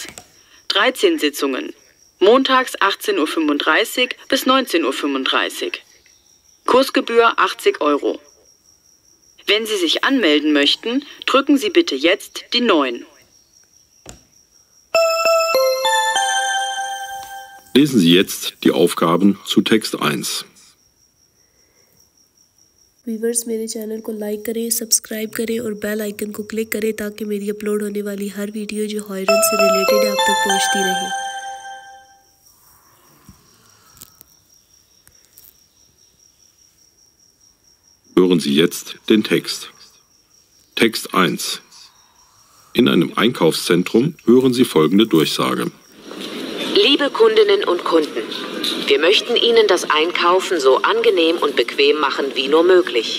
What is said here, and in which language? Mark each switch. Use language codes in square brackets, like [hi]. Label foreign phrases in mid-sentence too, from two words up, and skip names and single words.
[de] 13 Sitzungen. Montags 18:35 Uhr bis 19:35 Uhr. Kursgebühr 80 €. Wenn Sie sich anmelden möchten, drücken Sie bitte jetzt die 9. Lesen Sie jetzt die Aufgaben zu Text 1. [hi] व्यूवर्स, मेरे चैनल को लाइक करें, सब्सक्राइब करें और [en] bell icon [hi] को क्लिक करें ताकि मेरी अपलोड होने वाली हर वीडियो जो हॉयरन से रिलेटेड है आप तक पहुंचती रहे। [de] Hören Sie jetzt den Text. Text 1. In einem Einkaufszentrum hören Sie folgende Durchsage. Liebe Kundinnen und Kunden, wir möchten Ihnen das Einkaufen so angenehm und bequem machen wie nur möglich.